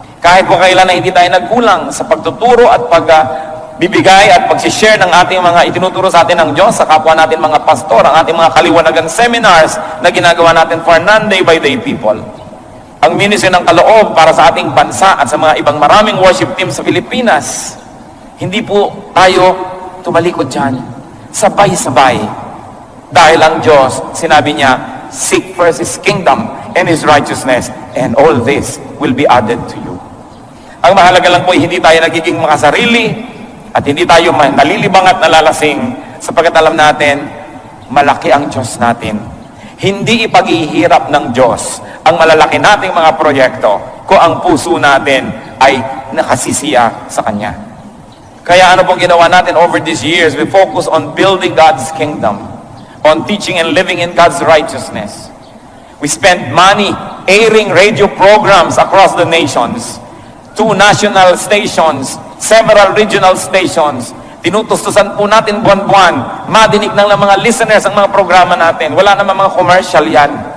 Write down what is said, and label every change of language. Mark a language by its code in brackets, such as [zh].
[tl] Kahit kung kailan na hindi tayo nagkulang sa pagtuturo at pagbibigay at pagsishare ng ating mga itinuturo sa atin ng Diyos sa kapwa natin mga pastor, ang ating mga kaliwanagang seminars na ginagawa natin [en] for non-day by day people. [tl] Ang ministry ng kaloob para sa ating bansa at sa mga ibang maraming worship teams sa Pilipinas. Hindi po tayo tumalikod dyan. Sabay-sabay. Dahil ang Diyos, sinabi niya, [en] seek first His kingdom and His righteousness, and all this will be added to you. [tl] Ang mahalaga lang po ay hindi tayo nagiging makasarili at hindi tayo nalilibang at nalalasing sapagkat alam natin, malaki ang Diyos natin. Hindi ipaghihirap ng Diyos ang malalaki nating mga proyekto kung ang puso natin ay nakasisiya sa Kanya. Kaya ano pong ginawa natin [en] over these years? We focus on building God's kingdom, on teaching and living in God's righteousness. We spend money airing radio programs across the nations, 2 national stations, several regional stations. [tl] Tinutustusan po natin buwan-buwan, madinig ng mga listeners ang mga programa natin. Wala namang mga commercial yan.